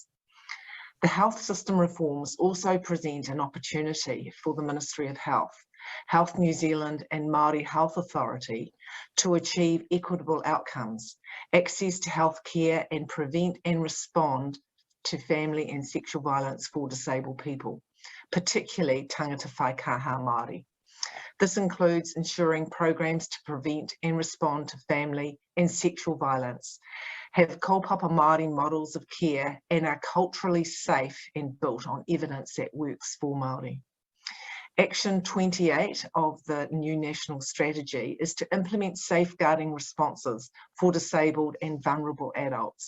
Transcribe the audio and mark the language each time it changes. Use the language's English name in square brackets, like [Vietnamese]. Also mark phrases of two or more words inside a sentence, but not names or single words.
[English] The health system reforms also present an opportunity for the Ministry of Health, Health New Zealand and Māori Health Authority to achieve equitable outcomes, access to health care and prevent and respond to family and sexual violence for disabled people, particularly [Māori] tangata whaikaha Māori. [English] This includes ensuring programs to prevent and respond to family and sexual violence, have [Māori] kaupapa Māori [English] models of care and are culturally safe and built on evidence that works for Māori. Action 28 of the new national strategy is to implement safeguarding responses for disabled and vulnerable adults.